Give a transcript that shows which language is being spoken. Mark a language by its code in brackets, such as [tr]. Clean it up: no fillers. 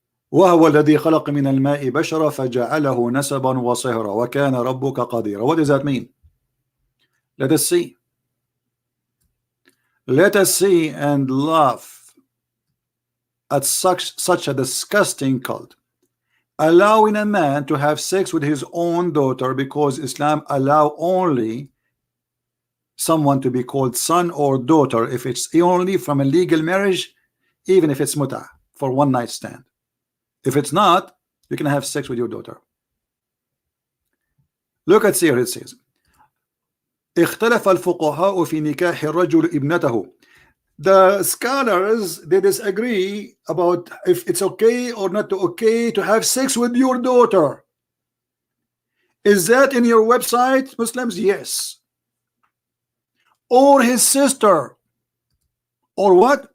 [ar] وهو الذي خلق من الماء بشرا فجعله نسبا وصهرا وكان ربك قديرا. [en] What does that mean? Let us see. Let us see and laugh at such a disgusting cult, allowing a man to have sex with his own daughter, because Islam allow only someone to be called son or daughter if it's only from a legal marriage, even if it's muta, for one night stand. If it's not, you can have sex with your daughter. Look at here, it says [ar] اختلف الفقهاء في نكاح الرجل ابنته. [en] The scholars, they disagree about if it's okay or not okay to have sex with your daughter. Is that in your website, Muslims? Yes. Or his sister, or what?